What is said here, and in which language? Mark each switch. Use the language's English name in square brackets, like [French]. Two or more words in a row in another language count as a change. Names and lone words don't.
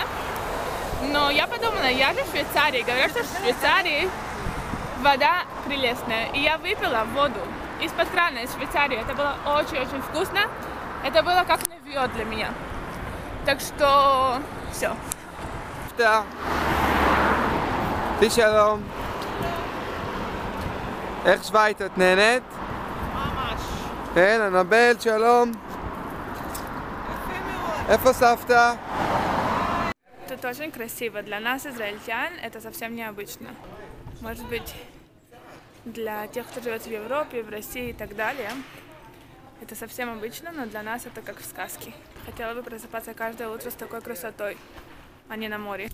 [Russian] Но я подумала, я же в Швейцарии, говорят, что в Швейцарии вода прелестная. И я выпила воду из-под крана из Швейцарии. Это было очень-очень вкусно. Это было как навье для меня. Так что все. Да. [Hebrew] שלום. איך שווייץ, את נהנית? ממש. כן, אנבל, שלום. איפה סבתא? [Russian] Тут очень красиво. Для нас, израильтян, это совсем необычно. Может быть, для тех, кто живет в Европе, в России и так далее, это совсем обычно, но для нас это как в сказке. Хотела бы просыпаться каждое утро с такой красотой, а не на море.